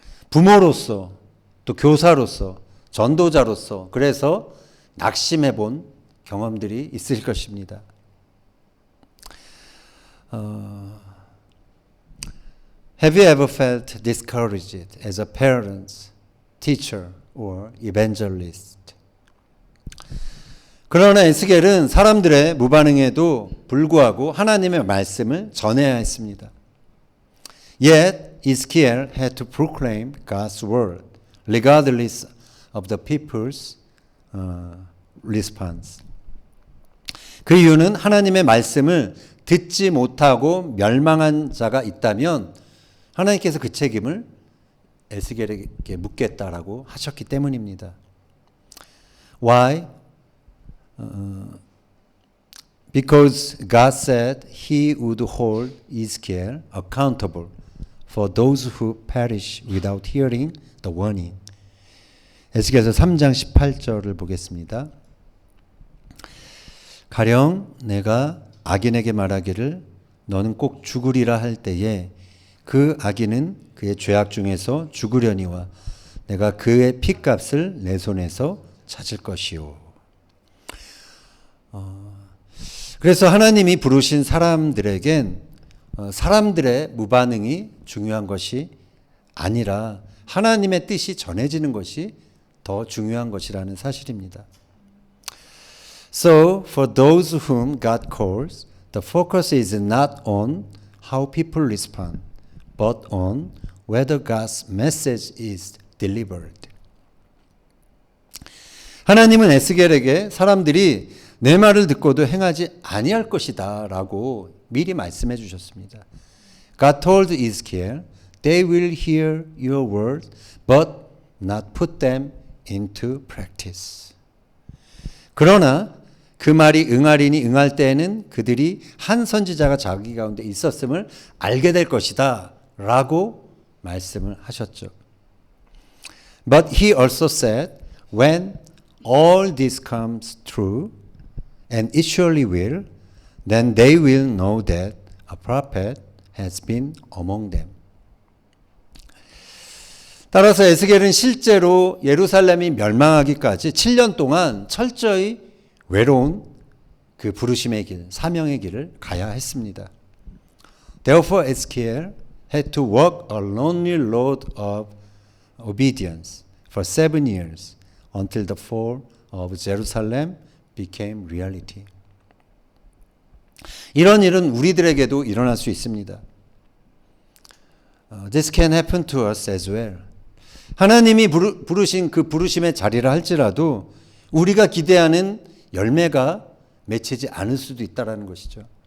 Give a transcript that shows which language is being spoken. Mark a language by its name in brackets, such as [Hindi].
[Korean] 부모로서 또 교사로서 전도자로서 그래서 낙심해 본 경험들이 있을 것입니다. [English] Have you ever felt discouraged as a parent, teacher, or evangelist? [Korean] 그러나 에스겔은 사람들의 무반응에도 불구하고 하나님의 말씀을 전해야 했습니다. [English] Yet Ezekiel had to proclaim God's word, regardless of the people's response. [Korean] 그 이유는 하나님의 말씀을 듣지 못하고 멸망한 자가 있다면 하나님께서 그 책임을 에스겔에게 묻겠다라고 하셨기 때문입니다. [English] Why? Because God said He would hold Ezekiel accountable for those who perish without hearing the warning. [Korean] 에스겔서 3장 18절을 보겠습니다. 가령 내가 악인에게 말하기를 너는 꼭 죽으리라 할 때에 그 악인은 그의 죄악 중에서 죽으려니와 내가 그의 핏값을 내 손에서 찾을 것이요. 그래서 하나님이 부르신 사람들에겐 사람들의 무반응이 중요한 것이 아니라 하나님의 뜻이 전해지는 것이 더 중요한 것이라는 사실입니다. [English] So for those whom God calls, the focus is not on how people respond, but on whether God's message is delivered. [Korean] 하나님은 에스겔에게 사람들이 내 말을 듣고도 행하지 아니할 것이다 라고 미리 말씀해 주셨습니다. [English] God told Ezekiel, they will hear your word, but not put them into practice. [Korean] 그러나 그 말이 응하리니 응할 때에는 그들이 한 선지자가 자기 가운데 있었음을 알게 될 것이다 라고 말씀을 하셨죠. [English] But he also said, when all this comes true, and it surely will, then they will know that a prophet has been among them. [Korean] 따라서 에스겔은 실제로 예루살렘이 멸망하기까지 7년 동안 철저히 외로운 그 부르심의 길, 사명의 길을 가야 했습니다. [English] Therefore Ezekiel had to walk a lonely road of obedience for 7 years until the fall of Jerusalem became reality. [Korean] 이런 일은 우리들에게도 일어날 수 있습니다. [English] This can happen to us as well. [Korean] 하나님이 부르신 그 부르심의 자리라 할지라도 우리가 기대하는 열매가 맺히지 않을 수도 있다는 것이죠.